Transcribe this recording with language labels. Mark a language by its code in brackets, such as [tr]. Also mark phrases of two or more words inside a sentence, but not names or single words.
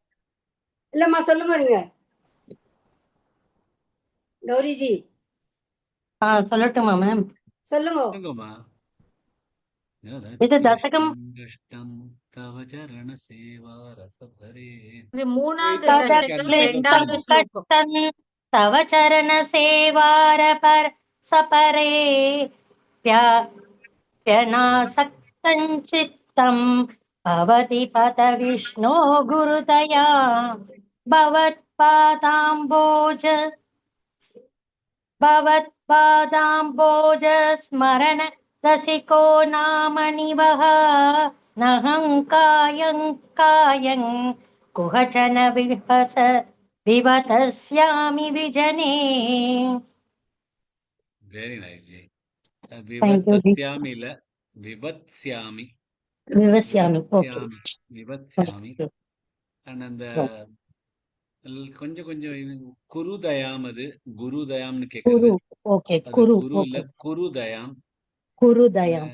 [ta] இல்லம்மா சொல்லுங்க நீங்க கௌரிஜி சொல்லட்டுமா மேம்? சொல்லுங்க. சொல்லுங்கம்மா. இது தசகம் [sa] कष्टम् तव चरण सेवा रसभरे. [ta] இது மூணாவது இது தசகம் கேன்சல் ரெண்டாவது பண்ணுங்க. ஸ்லோகம். [sa] तव चरण सेवार पर सपरे प्यनासक्तं चित्तं भवति पद विष्णो गुरुदया भवत्पादाम्बोज स्मरण रसिको नामनिवः नहं कायं कुहचन विवतस्यामि विजने. [en] very nice ஜி. Thank you, Ji. [ta] விவத்ஸ்யாமி இல்ல, விவத்ஸ்யாமி. விவஸ்யாமி. ஓகே. விவத்ஸ்யாமி. அண்ட் அந்த கொஞ்சம் கொஞ்சம் இது குருதயாம், அது குருதயாம்னு குரு. கேக்குறது. ஓகே. அது குரு. குரு இல்ல, ஓகே. குருதயாம். குருதயம்.